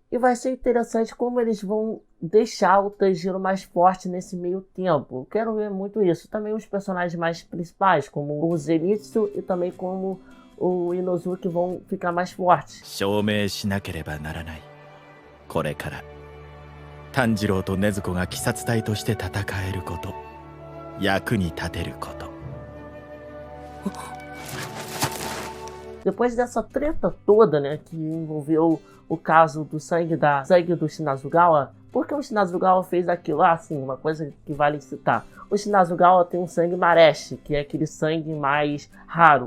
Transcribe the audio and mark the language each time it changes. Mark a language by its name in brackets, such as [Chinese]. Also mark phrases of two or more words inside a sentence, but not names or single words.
[Portuguese] E vai ser interessante como eles vão deixar o Tanjiro mais forte nesse meio tempo. Eu quero ver muito isso. Também os personagens mais principais, como o Zenitsu e também como o Inosuke, vão ficar mais fortes. Tanjiro e Nezuko [Japanese] が鬼殺隊として戦えること、役に立てること。 [Portuguese] Depois dessa treta toda, né, que envolveu o caso do sangue do Shinasugawa, porque o Shinasugawa fez aquilo? Assim, uma coisa que vale citar. O Shinasugawa tem um sangue Mareshi, que é aquele sangue mais raro.